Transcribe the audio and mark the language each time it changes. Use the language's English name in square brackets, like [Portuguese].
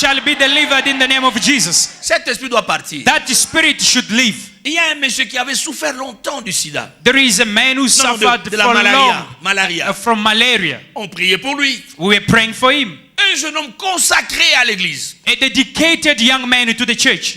[English] shall be delivered in the name of Jesus. [French] Cet esprit doit partir. [English] That spirit should leave. [French] Il y a un monsieur qui avait souffert longtemps du sida. [English] There is a man who suffered [French] de la [English] for long [French] malaria. [English] from malaria. [French] On priait pour lui. [English] We were praying for him. [French] Un jeune homme consacré à l'église. [English] A dedicated young man to the church.